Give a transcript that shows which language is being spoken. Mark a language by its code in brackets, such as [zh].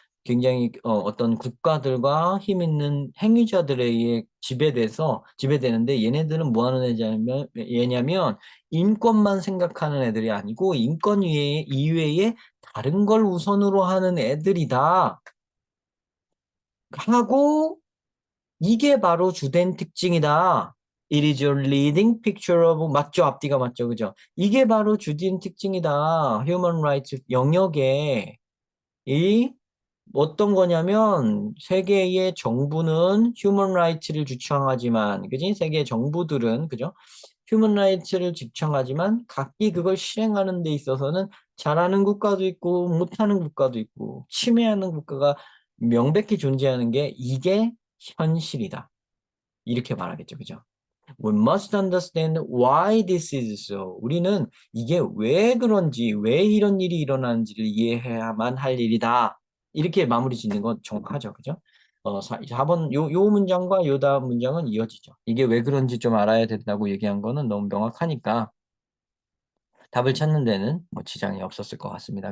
[ko] 굉장히 어떤 국가들과 힘 있는 행위자들에 의해 지배되는데 얘네들은 뭐 하는 얘냐면 인권만 생각하는 애들이 아니고 인권 이외에 다른 걸 우선으로 하는 애들이다 하고 이게 바로 주된 특징이다. [en] It is your leading picture of [ko] 맞죠? 앞뒤가 맞죠? 그죠? 이게 바로 주된 특징이다. Human rights 영역에 이 어떤 거냐면 세계의 정부는 휴먼 라이츠를 주창하지만 그지? 세계 정부들은 그죠? 휴먼 라이츠를 주창하지만 각기 그걸 실행하는 데 있어서는 잘하는 국가도 있고 못하는 국가도 있고 침해하는 국가가 명백히 존재하는 게 이게 현실이다. 이렇게 말하겠죠. 그죠? [en] We must understand why this is so. [ko] 우리는 이게 왜 그런지, 왜 이런 일이 일어나는지를 이해해야만 할 일이다. 이렇게 마무리 짓는 건 정확하죠. 그죠? 4번, 요 문장과 요 다음 문장은 이어지죠. 이게 왜 그런지 좀 알아야 된다고 얘기한 거는 너무 명확하니까 답을 찾는 데는 뭐 지장이 없었을 것 같습니다.